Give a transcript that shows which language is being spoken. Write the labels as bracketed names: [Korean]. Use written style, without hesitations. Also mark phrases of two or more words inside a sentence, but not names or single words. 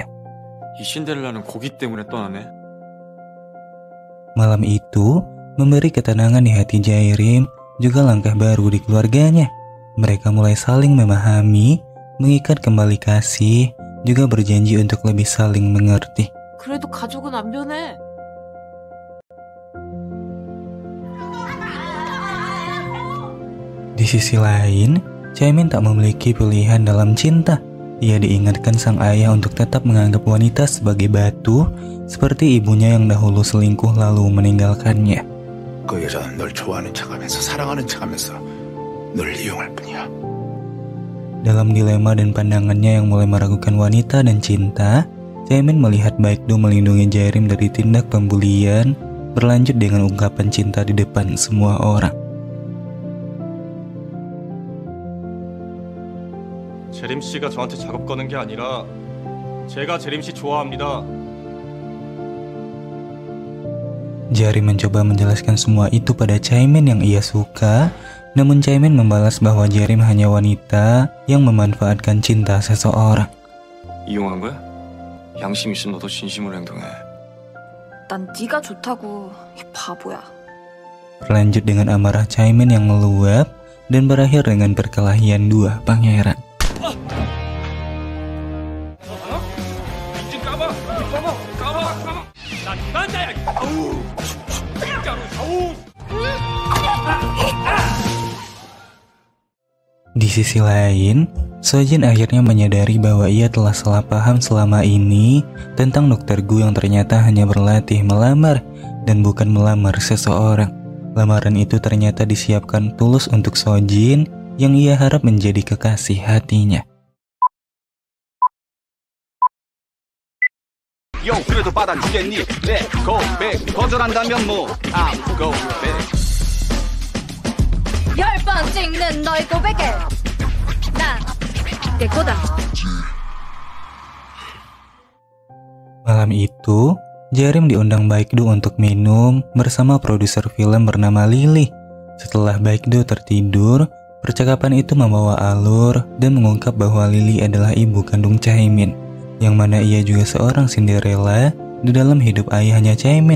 [Korean] 이 신데렐라는 고기 때문에 떠나네. [Indonesian] Malam itu memberi ketenangan di hati Jarim, juga langkah baru di keluarganya. Mereka mulai saling memahami, mengikat kembali kasih, juga berjanji untuk lebih saling mengerti. [Korean] 그래도 가족은 안 변해. [Indonesian] Di sisi lain, Chaemin tak memiliki pilihan dalam cinta. Ia diingatkan sang ayah untuk tetap menganggap wanita sebagai batu, seperti ibunya yang dahulu selingkuh lalu meninggalkannya. [Korean] 그 여자는 널 좋아하는 척하면서 사랑하는 척하면서 널 이용할 뿐이야. [Indonesian] Dalam dilema dan pandangannya yang mulai meragukan wanita dan cinta, Chaemin melihat Baekdo melindungi Jarim dari tindak pembulian, berlanjut dengan ungkapan cinta di depan semua orang. [Korean] 재림 씨가 저한테 작업 거는 게 아니라 제가 재림 씨 좋아합니다. [Indonesian] Jarim mencoba menjelaskan semua itu pada Chaemin yang ia suka, namun Chaemin membalas bahwa Jarim hanya wanita yang memanfaatkan cinta seseorang. [Korean] 이용한 거야? 양심 있으면 너도 진심으로 행동해. 난 네가 좋다고, 이 바보야. [Indonesian] Berlanjut dengan amarah Chaemin yang meluap dan berakhir dengan perkelahian dua pangeran. Di sisi lain, Sojin akhirnya menyadari bahwa ia telah salah paham selama ini tentang Dr. Gu yang ternyata hanya berlatih melamar dan bukan melamar seseorang. Lamaran itu ternyata disiapkan tulus untuk Sojin yang ia harap menjadi kekasih hatinya. [Korean] Yo, 그래도 받아주겠니? 네, 고백 거절한다면 뭐, 고백. 10번 찍는 너의 고백에 난 내 거다. [Indonesian] Malam itu, Jaerim diundang Baekdu untuk minum bersama produser film bernama Lily. Setelah Baekdu tertidur, percakapan itu membawa alur dan mengungkap bahwa Lily adalah ibu kandung Chaemin, yang mana ia juga seorang Cinderella di dalam hidup ayahnya Chaemin.